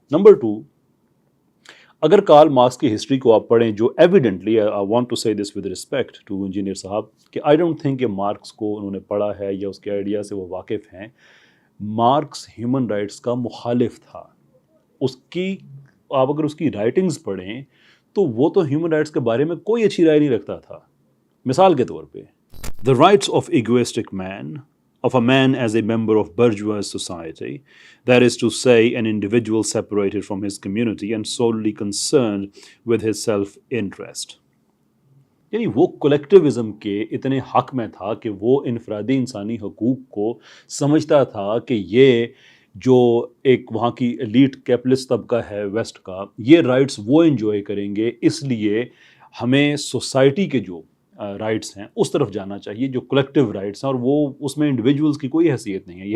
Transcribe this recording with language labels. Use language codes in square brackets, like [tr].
[hi] Number 2, अगर Karl Marx की history को आप पढ़ें, जो एविडेंटली, [en] I want to say this with respect to engineer साहब, [hi] कि [en] I don't think [hi] कि मार्क्स को उन्होंने पढ़ा है या उसके आइडिया से वो वाकिफ़ हैं। मार्क्स ह्यूमन राइट्स का मुखालिफ था। उसकी आप अगर उसकी राइटिंग्स पढ़ें तो वो तो ह्यूमन राइट्स के बारे में कोई अच्छी राय नहीं रखता था। मिसाल के तौर पे, [en] The rights of egoistic man, of a man as a member of bourgeois society, that is to say, an individual separated from his community and solely concerned with his self-interest. [hi] यानी वो कलेक्टिविज्म के इतने हक में था कि वो इनफरादी इंसानी हकूक़ को समझता था कि ये जो एक वहाँ की एलीट कैपिटलिस्ट तबका है वेस्ट का, ये राइट्स वो एंजॉय करेंगे, इसलिए हमें सोसाइटी के जो राइट्स हैं उस तरफ जाना चाहिए, जो कलेक्टिव राइट्स हैं, और वो उसमें इंडिविजुअल्स की कोई हैसियत नहीं है।